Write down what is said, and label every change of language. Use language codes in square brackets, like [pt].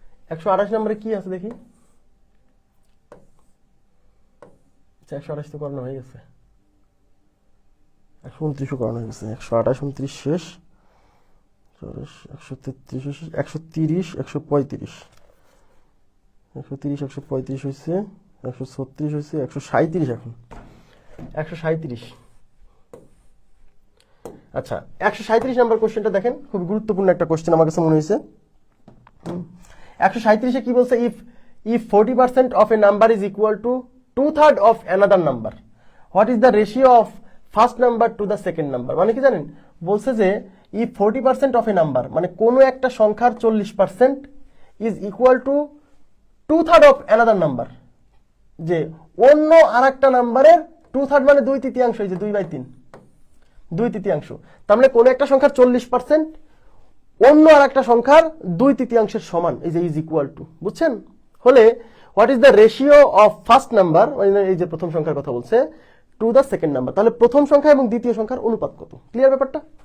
[bn] 128 নম্বরে কি আছে দেখি, 128 তো করানো হয়ে গেছে, 129 করানো হয়ে গেছে, 128 29 শেষ, 133 শেষ, 130 135, 130 135 হয়েছে, 136 হয়েছে, 137 এখন 137। আচ্ছা 137 নাম্বার কোশ্চেনটা দেখেন, খুব গুরুত্বপূর্ণ একটা কোশ্চেন আমার কাছে মনে হয়েছে। [en] 137 [bn] কি বলছে, [en] if 40% of a number is equal to 2/3 of another number, what is the ratio of first number to the second number? [bn] মানে কি জানেন, বলছে যে [en] if 40% of a number, [bn] মানে কোনো একটা সংখ্যার 40% [en] is equal to 2/3 of another number, [bn] যে অন্য আরেকটা নাম্বারের 2/3 মানে 2/3, এই যে 2/3, 2/3, তার মানে কোনো একটা সংখ্যার 40% অন্য আর একটা সংখ্যার 2/3 সমান, এই যে [en] is equal to, [bn] বুঝছেন, হলে [en] what is the ratio of first number, [bn] মানে এই যে প্রথম সংখ্যার কথা বলছে, [en] to the second number, [bn] তাহলে প্রথম সংখ্যা এবং দ্বিতীয় সংখ্যার অনুপাত কত। ক্লিয়ার ব্যাপারটা?